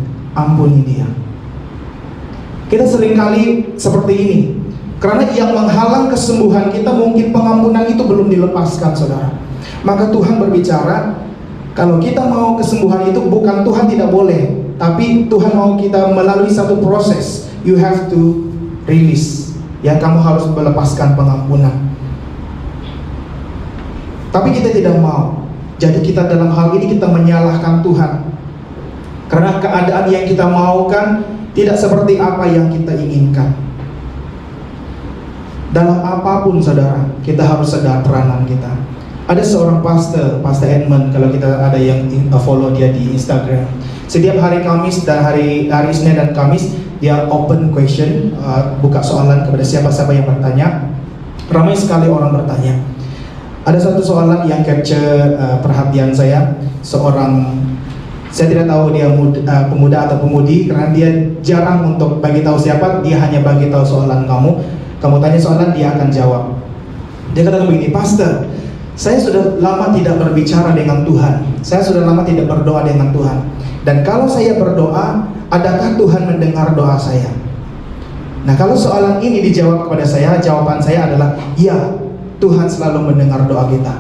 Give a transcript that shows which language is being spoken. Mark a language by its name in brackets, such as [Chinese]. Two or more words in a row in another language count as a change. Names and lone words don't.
[Malay] Kita seringkali seperti ini, karena yang menghalang kesembuhan kita mungkin pengampunan itu belum dilepaskan, saudara. Maka Tuhan berbicara, kalau kita mau kesembuhan itu bukan Tuhan tidak boleh, tapi Tuhan mau kita melalui satu proses. [English] You have to release. [Malay] Ya, kamu harus melepaskan pengampunan. Tapi kita tidak mau. Jadi kita dalam hal ini kita menyalahkan Tuhan. Karena keadaan yang kita maukan tidak seperti apa yang kita inginkan. Dalam apapun saudara, kita harus sadar peranan kita. Ada seorang pastor Edmund, kalau kita ada yang follow dia di Instagram. Setiap hari Kamis dan hari Senin dan Kamis dia [English] open question, [Malay] buka soalan kepada siapa-siapa yang bertanya. Ramai sekali orang bertanya. Ada satu soalan yang capture perhatian saya. Saya tidak tahu dia pemuda atau pemudi, karena dia jarang untuk bagi tahu siapa, dia hanya bagi tahu soalan kamu. Kamu tanya soalan, dia akan jawab. Dia katakan begini, Pastor, saya sudah lama tidak berbicara dengan Tuhan. Saya sudah lama tidak berdoa dengan Tuhan. Dan kalau saya berdoa, adakah Tuhan mendengar doa saya? Nah, kalau soalan ini dijawab kepada saya, jawaban saya adalah ya, Tuhan selalu mendengar doa kita.